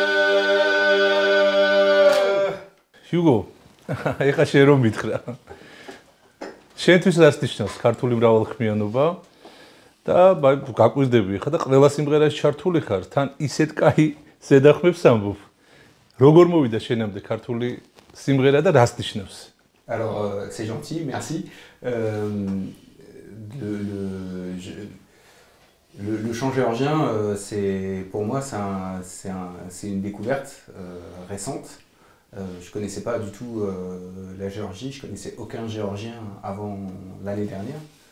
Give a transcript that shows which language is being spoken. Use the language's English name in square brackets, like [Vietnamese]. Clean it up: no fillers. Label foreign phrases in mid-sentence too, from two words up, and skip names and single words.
[Georgian] ეხა შენ რომ მითხრა. შენთვის რას ნიშნავს ქართული მრავალხმიანობა და გაკვირდები ხა და ყველა სიმღერაში ჩართული ხარ, თან ისეთ კაი ზედახმებს ამბობ. როგორ მოვიდა შენამდე ქართული სიმღერა და რას ნიშნავს? [French] Alors, c'est gentil, merci. Le chant géorgien, pour moi, c'est une découverte récente. Je ne connaissais pas du tout la Géorgie, je ne connaissais aucun Géorgien avant l'année dernière.